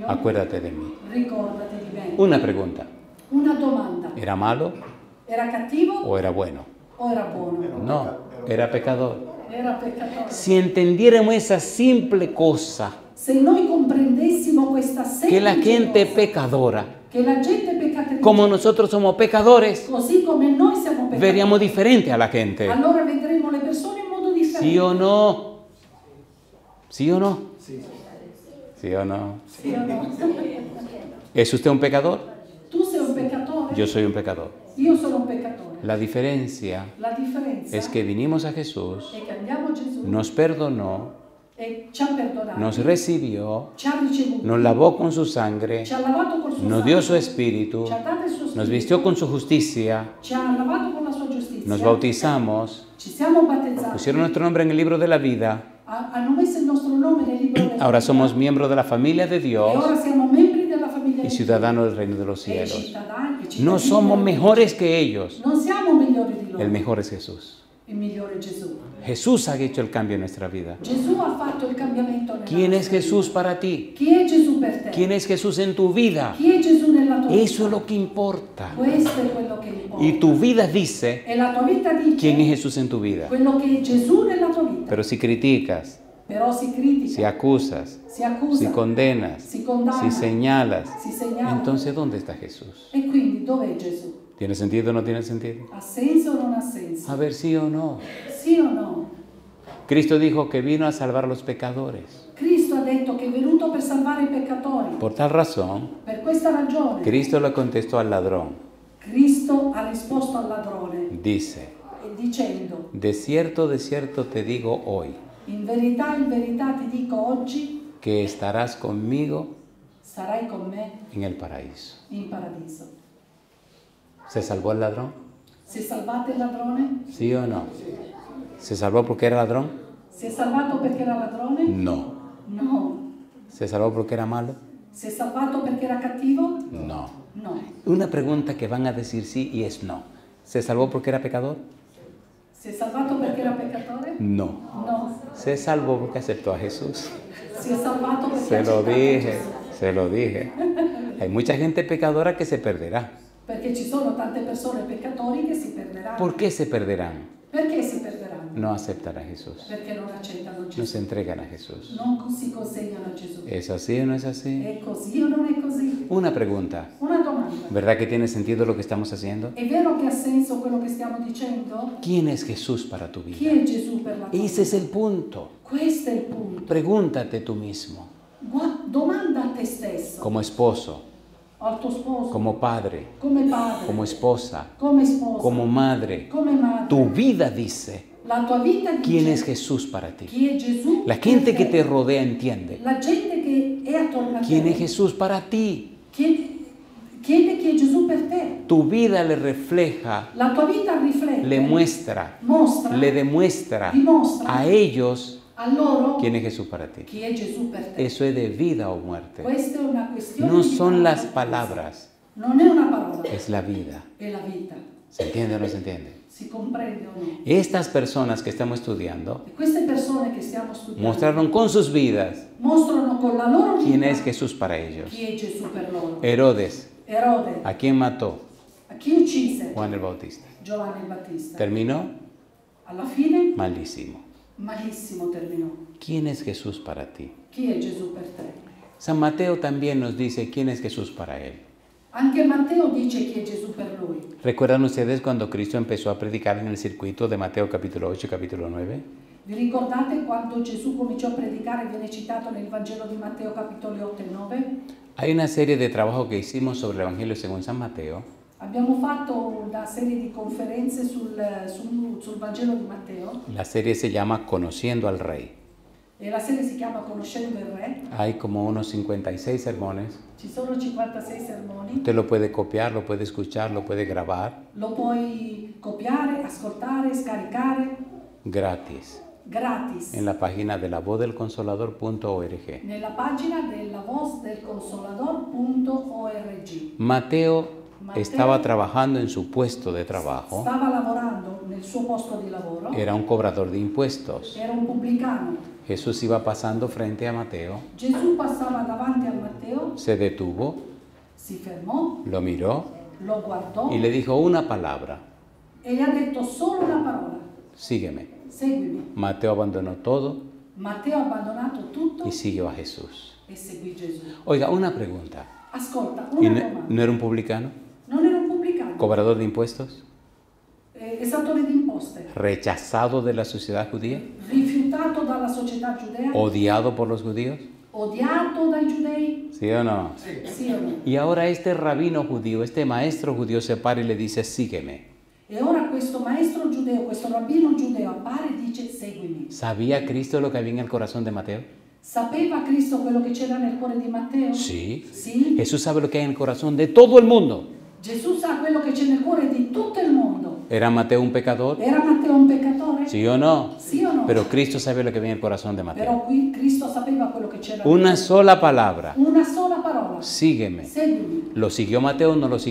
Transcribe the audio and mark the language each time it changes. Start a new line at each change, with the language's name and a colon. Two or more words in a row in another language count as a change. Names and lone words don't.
Spanish: acuérdate de mí.
Italian: ricordati di me.
Spanish: Una pregunta,
Italian: Una domanda:
Spanish: ¿era malo
Italian: era cattivo
Spanish: o era bueno?
Italian: o era buono?
Spanish: No, era pecador.
Italian: Era peccatore.
Spanish: Si entendiéramos esa simple cosa,
Italian: Se noi comprendessimo questa
Spanish: que la
Italian: semplice
Spanish: gente
Italian: cosa,
Spanish: pecadora,
Italian: che la gente peccatrice,
Spanish: como nosotros somos pecadores,
Italian: così come noi siamo peccatori,
Spanish: veríamos diferente a la gente.
Italian: allora vedremo le persone in modo differente.
Spanish: ¿Sí o no? ¿Sí o no?
Italian: Sì.
Spanish: ¿Sí o no?
Italian: Sì o no?
Spanish: ¿Es usted un pecador?
Italian: Tu sei un peccatore,
Spanish: Yo soy un pecador.
Italian: io sono un peccatore.
Spanish: La diferencia
Italian: La differenza
Spanish: es que vinimos a Jesús,
Italian: è che andiamo a Gesù
Spanish: nos perdonó,
Italian: e ci ha perdonato,
Spanish: nos recibió,
Italian: ci ha ricevuto,
Spanish: nos lavó con su sangre,
Italian: ci ha lavato col suo
Spanish: nos
Italian: sangue,
Spanish: dio su espíritu,
Italian: ci ha dato il suo spirito,
Spanish: nos vistió con su justicia,
Italian: ci ha lavato con la sua giustizia,
Spanish: nos bautizamos,
Italian: ci siamo battezzati,
Spanish: pusieron nuestro nombre en el libro de la vida.
Italian: hanno messo il nostro nome nel libro della
Spanish: Ahora
Italian: vita,
Spanish: somos miembros de la familia de
Italian: e
Spanish: Dios
Italian: ora siamo membri della famiglia
Spanish: y
Italian: di
Spanish: ciudadanos del reino de los
Italian: Dio, e
Spanish: cielos.
Italian: cittadini
Spanish: No somos mejores que ellos.
Italian: non siamo migliori di loro,
Spanish: El mejor es Jesús.
Italian: il migliore è Gesù.
Spanish: Jesús ha hecho el cambio en nuestra vida.
Italian: Gesù ha fatto il cambiamento nella
Spanish: ¿Quién es
Italian: nostra vita.
Spanish: Jesús para ti?
Italian: Chi è Gesù per te?
Spanish: ¿Quién es Jesús en tu vida?
Italian: Chi è Gesù nella tua
Spanish: Eso es
Italian: vita?
Spanish: lo que importa.
Italian: Questo è quello che importa.
Spanish: Y tu vida dice
Italian: E la tua vita dice
Spanish: quién es Jesús en tu vida.
Italian: quello che è Gesù nella tua vita.
Spanish: Pero si criticas,
Italian: Però si critica,
Spanish: si acusas,
Italian: si accusa,
Spanish: si condenas,
Italian: si condanna,
Spanish: si señalas,
Italian: si segnala.
Spanish: entonces ¿dónde está Jesús?
Italian: E quindi dov'è Gesù?
Spanish: ¿Tiene sentido o no tiene sentido?
Italian: Ha senso o non ha senso?
Spanish: A ver, sí o no.
Italian: Sì o no?
Spanish: Cristo dijo que vino a salvar a los pecadores.
Italian: Cristo ha detto che è venuto per salvare i peccatori.
Spanish: Por tal razón,
Italian: Per questa ragione
Spanish: Cristo le contestó al ladrón.
Italian: Cristo ha risposto al ladrone
Spanish: Dice,
Italian: dicendo:
Spanish: de cierto te digo hoy,
Italian: in verità ti dico oggi,
Spanish: que estarás conmigo
Italian: sarai con me
Spanish: en el paraíso.
Italian: in paradiso.
Spanish: ¿Se salvó el ladrón?
Italian: Si è salvato il ladrone?
Spanish: ¿Sí o no? ¿Se salvó porque era ladrón?
Italian: Si è salvato perché era ladrone?
Spanish: No.
Italian: No.
Spanish: ¿Se salvó porque era malo?
Italian: Si è salvato perché era cattivo?
Spanish: No.
Italian: No.
Spanish: Una pregunta que van a decir sí y es no. ¿Se salvó porque era pecador?
Italian: Si è salvato perché era peccatore?
Spanish: No.
Italian: No.
Spanish: Se salvó porque aceptó a Jesús.
Italian: Si è salvato perché
Spanish: Se
Italian: ha
Spanish: lo
Italian: accettato
Spanish: dije,
Italian: Gesù.
Spanish: se lo dije. Hay mucha gente pecadora que se perderá.
Italian: Perché ci sono tante persone peccatori che si perderanno.
Spanish: ¿Por qué se perderán?
Italian: Perché si perderanno?
Spanish: No aceptan a Jesús.
Italian: Perché non accettano
Spanish: No
Italian: Gesù.
Spanish: se entregan a Jesús.
Italian: Non si consegnano a Gesù.
Spanish: ¿Es así o no es así?
Italian: È così o non è così?
Spanish: Una pregunta.
Italian: Una domanda.
Spanish: ¿Verdad que tiene sentido lo que estamos haciendo?
Italian: È vero che ha senso quello che stiamo dicendo?
Spanish: ¿Quién es Jesús para tu
Italian: Chi
Spanish: vida?
Italian: è Gesù per la tua
Spanish: Ese es
Italian: vita?
Spanish: el punto.
Italian: Questo è il punto.
Spanish: Pregúntate tú mismo,
Italian: Domanda a te stesso,
Spanish: como esposo,
Italian: al tuo sposo,
Spanish: como padre,
Italian: come padre,
Spanish: como esposa,
Italian: come sposa,
Spanish: como madre.
Italian: come madre.
Spanish: Tu vida dice
Italian: La tua vita dice
Spanish: quién es Jesús para ti.
Italian: chi è Gesù.
Spanish: La gente
Italian: per
Spanish: que te rodea entiende
Italian: La gente che è attorno a
Spanish: quién
Italian: te.
Spanish: es Jesús para ti.
Italian: Chi Chiede chi è Gesù per te.
Spanish: Tu vida le refleja,
Italian: La tua vita riflette,
Spanish: le muestra,
Italian: mostra,
Spanish: le demuestra
Italian: dimostra
Spanish: a ellos
Italian: a loro
Spanish: quién es Jesús para ti.
Italian: chi è Gesù per te.
Spanish: Eso es de vida o muerte.
Italian: Questa è una questione
Spanish: No
Italian: di
Spanish: son
Italian: vita.
Spanish: las palabras,
Italian: Non è una parola,
Spanish: es la vida.
Italian: è la vita.
Spanish: ¿Se entiende o no se entiende?
Italian: Si comprende o no?
Spanish: Estas personas que estamos estudiando
Italian: E queste persone che stiamo studiando
Spanish: mostraron con sus vidas
Italian: mostrano con la loro
Spanish: quién
Italian: vita
Spanish: es Jesús para ellos.
Italian: chi è Gesù per loro.
Spanish: Herodes,
Italian: Erode,
Spanish: ¿a quién mató?
Italian: a chi uccise?
Spanish: Juan el Bautista.
Italian: Giovanni il Battista.
Spanish: Terminó
Italian: Alla fine,
Spanish: malísimo.
Italian: malissimo terminò.
Spanish: ¿Quién es Jesús para ti?
Italian: Chi è Gesù per te?
Spanish: San Mateo también nos dice quién es Jesús para él.
Italian: Anche Matteo dice chi è Gesù per lui.
Spanish: ¿Recuerdan ustedes cuando Cristo empezó a predicar en el circuito de Mateo capítulo 8 y capítulo 9?
Italian: Vi ricordate quando Gesù cominciò a predicare, viene citato nel Vangelo di Matteo capitoli 8 e 9?
Spanish: Hay una serie de trabajos que hicimos sobre el Evangelio según San Mateo.
Italian: Abbiamo fatto una serie di conferenze sul Vangelo di Matteo
Spanish: La serie se llama Conociendo al Rey.
Italian: e la serie si chiama Conoscendo il Re.
Spanish: Hay como unos 56 sermones.
Italian: Ci sono 56 sermoni.
Spanish: Usted lo puede copiar, lo puede escuchar, lo puede grabar
Italian: Lo puoi copiare, ascoltare, scaricare
Spanish: gratis
Italian: gratis
Spanish: en la página de lavozdelconsolador.org.
Italian: nella pagina della vozdelconsolador.org.
Spanish: Mateo estaba trabajando en su puesto de trabajo.
Italian: Stava lavorando nel suo posto di lavoro,
Spanish: Era un cobrador de impuestos.
Italian: era un pubblicano.
Spanish: Jesús iba pasando frente a Mateo,
Italian: Gesù passava davanti a Matteo,
Spanish: se detuvo,
Italian: si fermò,
Spanish: lo miró
Italian: lo guardò
Spanish: y le dijo una palabra:
Italian: e gli ha detto solo una parola:
Spanish: sígueme.
Italian: seguimi.
Spanish: Mateo abandonó todo
Italian: Matteo ha abbandonato tutto
Spanish: y siguió a Jesús.
Italian: e seguì Gesù.
Spanish: Oiga, una pregunta.
Italian: Ascolta,
Spanish: ¿Y
Italian: una
Spanish: no,
Italian: domanda.
Spanish: no era un publicano?
Italian: Non era un pubblicano,
Spanish: ¿Cobrador de impuestos?
Italian: esattore di imposte,
Spanish: ¿Rechazado de la sociedad judía?
Italian: rifiutato dalla società giudea,
Spanish: ¿Odiado por los judíos?
Italian: odiato dai giudei,
Spanish: ¿Sí o no?
Italian: sì o no?
Spanish: Y ahora este rabino judío, este maestro judío se para y le dice: sígueme.
Italian: E ora questo maestro giudeo, questo rabbino giudeo appare e dice seguimi.
Spanish: ¿Sabía Cristo lo que había en el corazón de Mateo?
Italian: Sapeva Cristo quello che c'era nel cuore di Matteo?
Spanish: Sí.
Italian: Sì.
Spanish: Jesús sabe lo que hay en el corazón de todo el mundo.
Italian: Gesù sa quello che c'è nel cuore di tutto il mondo.
Spanish: ¿Era Mateo un pecador?
Italian: Era Matteo un peccatore?
Spanish: ¿Sí o no?
Italian: Sì o no?
Spanish: Pero Cristo sabe lo que había en el corazón de Mateo.
Italian: Però qui Cristo sapeva quello che c'era.
Spanish: Una sola palabra:
Italian: Una sola parola.
Spanish: sígueme.
Italian: Seguimi.
Spanish: ¿Lo siguió Mateo o no lo
Italian: Lo